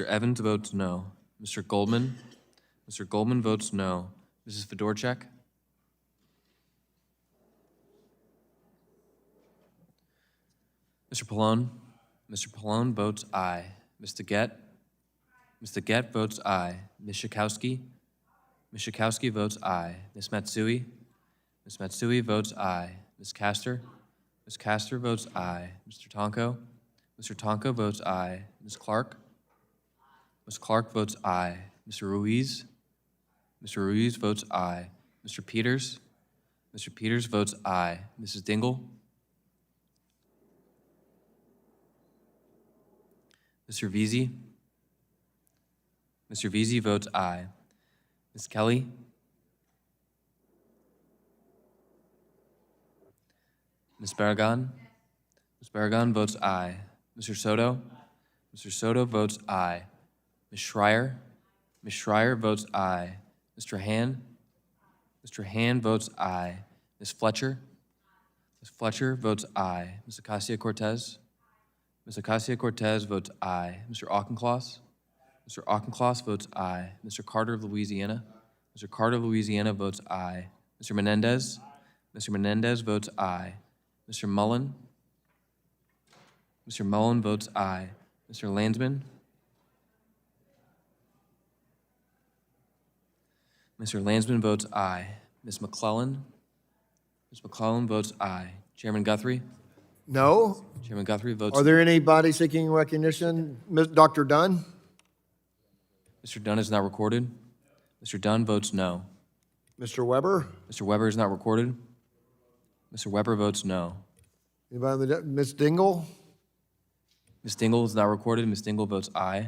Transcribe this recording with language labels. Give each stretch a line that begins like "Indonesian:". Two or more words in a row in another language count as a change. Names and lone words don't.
English: Evans votes no. Mr. Goldman? Mr. Goldman votes no. Mrs. Fedorchak? Mr. Pallone? Mr. Pallone votes aye. Mr. Gett? Mr. Gett votes aye. Ms. Schakowsky? Ms. Schakowsky votes aye. Ms. Matsui? Ms. Matsui votes aye. Ms. Castor? Ms. Castor votes aye. Mr. Tonko? Mr. Tonko votes aye. Ms. Clark? Ms. Clark votes aye. Mr. Ruiz? Mr. Ruiz votes aye. Mr. Peters? Mr. Peters votes aye. Mrs. Dingle? Mr. Veazey? Mr. Veazey votes aye. Ms. Kelly? Ms. Barragan? Ms. Barragan votes aye. Mr. Soto? Mr. Soto votes aye. Ms. Schreier? Ms. Schreier votes aye. Mr. Han? Mr. Han votes aye. Ms. Fletcher? Ms. Fletcher votes aye. Ms. Acacia-Cortez? Ms. Acacia-Cortez votes aye. Mr. Auchincloss? Mr. Auchincloss votes aye. Mr. Carter of Louisiana? Mr. Carter of Louisiana votes aye. Mr. Menendez? Mr. Menendez votes aye. Mr. Mullen? Mr. Mullen votes aye. Mr. Landsman? Mr. Landsman votes aye. Ms. McClellan? Ms. McClellan votes aye. Chairman Guthrie? No. Chairman Guthrie votes. Are there anybody seeking recognition? Dr. Dunn? Mr. Dunn is not recorded. Mr. Dunn votes no. Mr. Weber? Mr. Weber is not recorded. Mr. Weber votes no. Anybody, Ms. Dingle? Ms. Dingle is not recorded. Ms. Dingle votes aye.